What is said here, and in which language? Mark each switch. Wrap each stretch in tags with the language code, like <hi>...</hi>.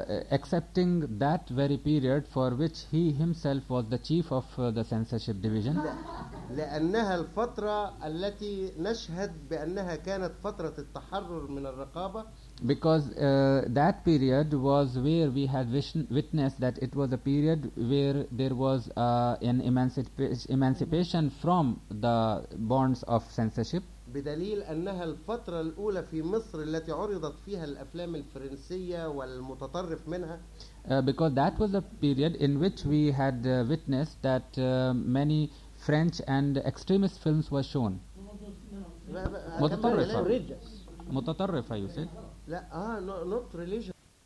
<en>Accepting that very period for which he himself was the chief of the censorship division.</en> <ar>لأنها الفترة التي نشهد بأنها كانت فترة التحرر من الرقابة.</ar> <en>Because that period was where we had witnessed that it was a period where there was an emancipation from the bonds of censorship.</en> <ar>بدليل أنها الفترة الأولى في مصر التي عرضت فيها الأفلام الفرنسية والمتطرف منها.</ar> <en>Because that was a period in which we had witnessed that many French and extremist films were shown.</en> <ar>متطرفة. متطرفة,</ar> <en>you said.</en> <ar>لا,</ar> <en>not religious.</en>